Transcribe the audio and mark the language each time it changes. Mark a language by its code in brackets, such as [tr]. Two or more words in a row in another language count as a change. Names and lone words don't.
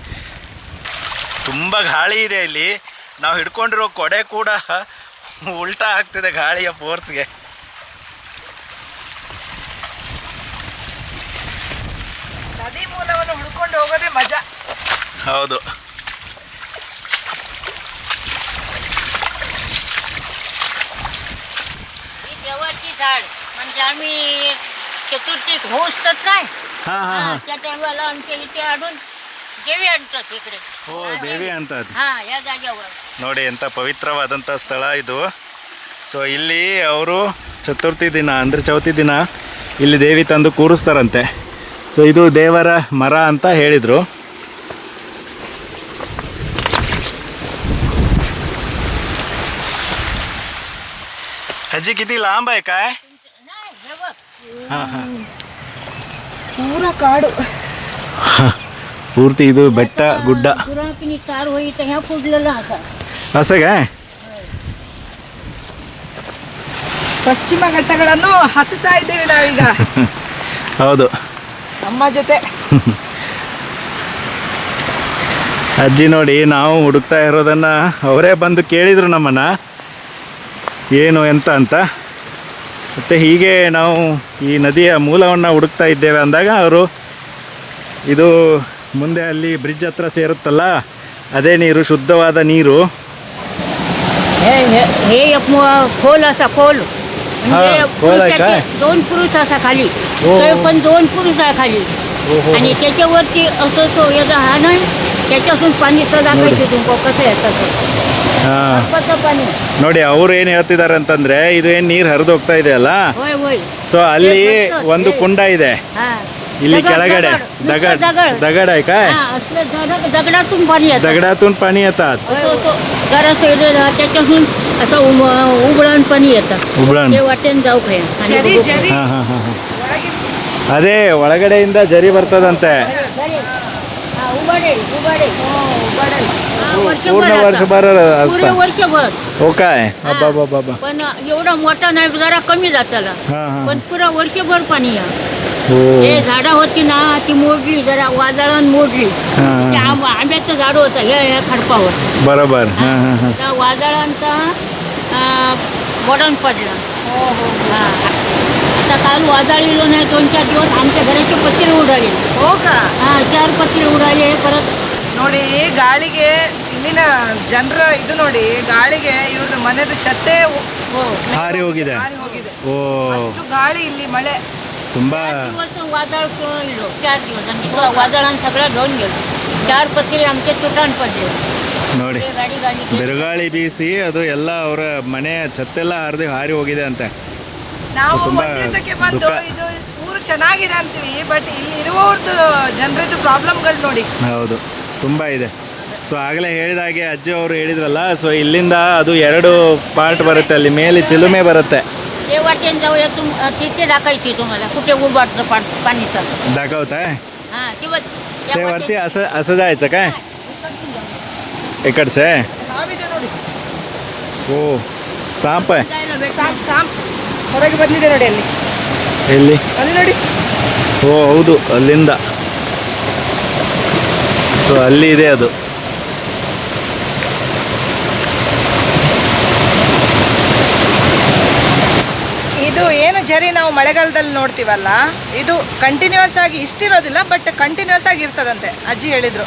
[kn] ತುಂಬ ಗಾಳಿ ಇದೆ ಇಲ್ಲಿ. ನಾವು ಹಿಡ್ಕೊಂಡಿರೋ ಕೊಡೆ ಕೂಡ ಉಲ್ಟಾ ಆಗ್ತಿದೆ ಗಾಳಿಯ ಫೋರ್ಸ್ಗೆ. ನದಿ ಮೂಲವನ್ನು ಹುಡ್ಕೊಂಡು ಹೋಗೋದೇ ಮಜಾ. ಹೌದು. [mr] ही देवाची झाड म्हणजे आम्ही चतुर्थी होऊसतात काय, हां हां हां. त्या टायमाला आमच्या इथे आणून देवी आणतात इकडे. [kn] ಓ ದೇವಿ ಅಂತ [mr] हा, या जागेवर. [kn] ನೋಡಿ ಎಂಥ ಪವಿತ್ರವಾದಂಥ ಸ್ಥಳ ಇದು. ಸೊ ಇಲ್ಲಿ ಅವರು ಚತುರ್ಥಿ ದಿನ ಅಂದರೆ ಚೌತಿ ದಿನ ಇಲ್ಲಿ ದೇವಿ ತಂದು ಕೂರಿಸ್ತಾರಂತೆ. ಸೊ ಇದು ದೇವರ ಮರ ಅಂತ ಹೇಳಿದರು. [mr] अजी किती लांब आहे काय? हां हां [kn] ಪೂರ ಕಾಡು. ಪೂರ್ತಿ ಇದು ಬೆಟ್ಟ ಗುಡ್ಡ [mr] पुरातनी तार होई तर ह्या फुटलेला असा. असं काय? [kn] ಪಶ್ಚಿಮ ಘಟ್ಟಗಳನ್ನು ಹತ್ತುತ್ತಾ ಇದ್ದೀವಿ ನಾವೀಗ ಹೌದು. ಅಮ್ಮ ಜೊತೆ. ಅಜ್ಜಿ ನೋಡಿ ನಾವು ಹುಡುಕ್ತಾ ಇರೋದನ್ನು ಅವರೇ ಬಂದು ಕೇಳಿದರು ನಮ್ಮನ್ನು ಏನು ಎಂತ ಅಂತ. ಮತ್ತು ಹೀಗೆ ನಾವು ಈ ನದಿಯ ಮೂಲವನ್ನು ಹುಡುಕ್ತಾ ಇದ್ದೇವೆ ಅಂದಾಗ ಅವರು ಇದು ಮುಂದೆ ಅಲ್ಲಿ ಬ್ರಿಡ್ಜ್ ಹತ್ರ ಸೇರುತ್ತಲ್ಲ ಅದೇ ನೀರು, ಶುದ್ಧವಾದ ನೀರು. [mr] हे एक खोल असा खोल म्हणजे हा, खोल आहे पुरुषाचे काय? 2 पुरुष असा खाली हो, तर हो. पण 2 पुरुष आहे खाली हो. आणि त्याच्यावरती असं तो याचा हा नाही त्याच्यातून पाणी दाखवायचे तुमको कसं येतं ते. [kn] ಹಾಂ [mr] कसं पाणी [kn] ನೋಡಿ ಅವ್ರು ಏನು ಹೇಳ್ತಿದ್ದಾರೆ ಅಂತಂದರೆ ಇದು ಏನು ನೀರು ಹರಿದು ಹೋಗ್ತಾ ಇದೆ ಅಲ್ಲ, [mr] होय होय [kn] ಸೊ ಅಲ್ಲಿ ಒಂದು ಕುಂಡ ಇದೆ [mr] हा [kn] ಇಲ್ಲಿ [mr] दगड, [kn] ಕೆಳಗಡೆ. [mr] दगड, दगड दगड आहे काय? हा असलं दगडातून पाणी येतं दगडातून पाणी येतात. जरासं त्याच्यातून असं उबळण पाणी येतं उबळण. ते वाटेन जाऊ काय आणि [kn] ಜರಿ [mr] बघू. [kn] ಜರಿ ಹಾಂ ಹಾಂ ಹಾಂ ಅದೇ ಒಳಗಡೆಯಿಂದ ಜರಿ ಬರ್ತದಂತೆ. [mr] हा, उबाडेल उबाडेल हा, पूर्ण वर्षभर वर्षभर आता. पूर्ण असतं. वर्षभर हो काय? अब्बा बाबा. पण एवढा मोठा नाही, जरा कमी जाताला हां हां पण पुरा वर्षभर पाणी या हो हे झाडं होती ना ती मोडली जरा वादळानं मोडली. हां ते हां आंब्याचं झाड होतं ह्या खडपावर बरोबर. हां हां हां त्या वादळांचा बॉडन पडला. हा आता काल वादळलेलो नाही 2-4 दिवस आमच्या घराचे पत्रे उडाले. हो का? हा 4 पत्रे उडाले परत. [kn] ನೋಡಿ ಗಾಳಿಗೆ ಇಲ್ಲಿನ ಜನರ ಇದು ನೋಡಿ ಗಾಳಿಗೆ ಇವ್ರದ್ದು ಮನೆದು ಛತ್ತೇ [mr] हो [kn] ಹಾರಿ ಹೋಗಿದೆ. ಹಾರಿ ಹೋಗಿದೆ. ಓ ಅಷ್ಟು ಗಾಳಿ ಇಲ್ಲಿ ಮಳೆ. ತುಂಬಾ [mr] 4 दिवस वादळ इलो 4 दिवस आणि वादळानं सगळं घेऊन गेलो. 4 पत्रे आमचे तुटान पडले. [kn] ನೋಡಿ [mr] ते गाडी गाडी [kn] ಬಿರುಗಾಳಿ ಬೀಸಿ ಅದು ಎಲ್ಲ ಅವರ ಮನೆ ಛತ್ತೆಲ್ಲ ಹರಿದು ಹಾರಿ ಹೋಗಿದೆ ಅಂತೆ. ನಾವು ತುಂಬಾ ಒಂದ್ ದಿವಸಕ್ಕೆ ಬಂದು ದುಃಖ. ಇದು ಊರು ಚೆನ್ನಾಗಿದೆ ಅಂತೀವಿ, ಬಟ್ ಇಲ್ಲಿ ಇರುವವ್ರದ್ದು ಜನರದ್ದು ಪ್ರಾಬ್ಲಮ್ಗಳು ನೋಡಿ. ಹೌದು ತುಂಬ ಇದೆ. ಸೊ ಆಗಲೇ ಹೇಳಿದಾಗೆ ಅಜ್ಜಿ ಅವರು ಹೇಳಿದ್ರಲ್ಲ, ಸೊ ಇಲ್ಲಿಂದ ಅದು 2 ಪಾರ್ಟ್ ಬರುತ್ತೆ, ಅಲ್ಲಿ ಮೇಲೆ ಚಿಲುಮೆ ಬರುತ್ತೆ. [mr] ते वाटेन जाऊया तिथे टाकायची तुम्हाला कुठे उभारतं पाणीचं. दाखवताय हा किंवा ते वरती असं असं जायचं काय इकडचं आहे? [kn] ನಾವಿದೆ ನೋಡಿ, [mr] हो ಸಾಪ್ आहे. [kn] ಸಾಪ್ ಸಾಪ್ ಹೊರಗೆ ಬಂದಿದೆ ನೋಡಿ ಅಲ್ಲಿ ಎಲ್ಲಿ? ಅಲ್ಲಿ ನೋಡಿ. ಓ ಹೌದು, ಅಲ್ಲಿಂದ. ಸೊ ಅಲ್ಲಿ ಇದೆ ಅದು. ಇದು ಏನು ಜರಿ ನಾವು ಮಳೆಗಾಲದಲ್ಲಿ ನೋಡ್ತೀವಲ್ಲ, ಇದು ಕಂಟಿನ್ಯೂಸ್ ಆಗಿ ಇಷ್ಟಿರೋದಿಲ್ಲ, ಬಟ್ ಕಂಟಿನ್ಯೂಸ್ ಆಗಿ ಇರ್ತದಂತೆ ಅಜ್ಜಿ ಹೇಳಿದ್ರು.